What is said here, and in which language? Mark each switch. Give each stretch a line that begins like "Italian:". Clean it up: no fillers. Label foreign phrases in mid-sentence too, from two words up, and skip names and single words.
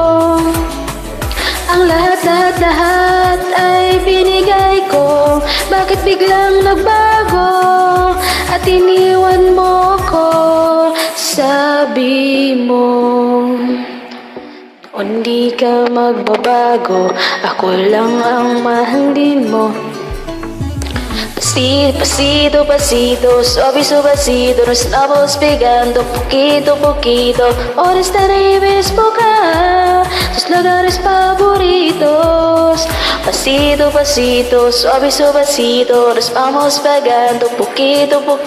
Filipino: Ang lahat ay binigay ko. Bakit biglang nagbago at iniwan mo ko? Sabi mo, hindi ka magbabago. Ako lang ang mahalin mo.
Spanish: Pasito, suavecito, nos estamos pegando poquito, ahora estaremos buscar tus lugares favoritos. Pasito, suavecito, nos vamos pegando poquito.